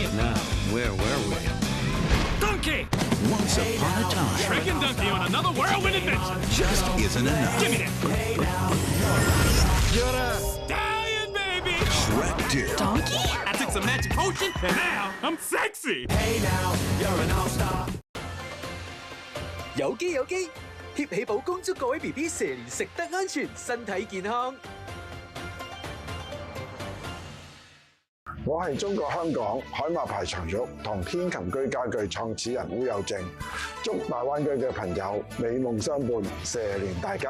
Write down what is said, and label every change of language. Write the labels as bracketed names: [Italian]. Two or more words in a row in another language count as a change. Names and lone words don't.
[English] Now, where were we? Donkey! Once upon a time, Shrek and Donkey on another whirlwind adventure. just isn't enough. Give me that. You're a stallion, baby! Shrek 2. Donkey? I took some magic potion, and now I'm sexy. [Cantonese] 有機有機，貼起寶恭祝各位 BB 蛇年食得安全，身體健康。我係中國香港海馬牌長玉同天琴居家具創始人烏有正，祝大灣區嘅朋友美夢相伴，蛇年大吉！